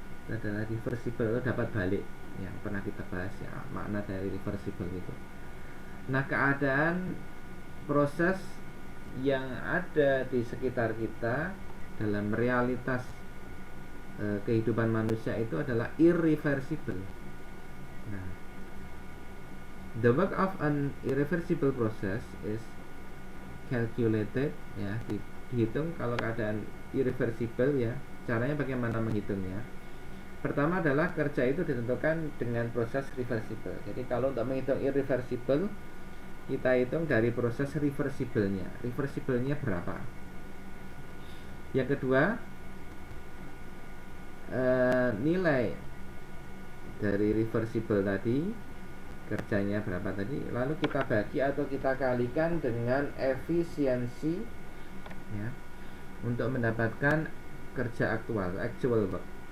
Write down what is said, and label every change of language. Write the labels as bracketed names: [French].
[Indonesian] Itu adalah reversible atau dapat balik, yang pernah kita bahas ya, makna dari reversible itu. Nah, keadaan proses yang ada di sekitar kita dalam realitas kehidupan manusia itu adalah irreversible. [English] Nah, the work of an irreversible process is calculated ya, [Indonesian] dihitung. Kalau keadaan irreversible ya, caranya bagaimana menghitungnya? Pertama adalah kerja itu ditentukan dengan proses reversible. Jadi kalau untuk menghitung irreversible, kita hitung dari proses reversible-nya. Reversible-nya berapa? Yang kedua, nilai dari reversible tadi, kerjanya berapa tadi, lalu kita bagi atau kita kalikan dengan efisiensi ya, untuk mendapatkan kerja aktual, actual work.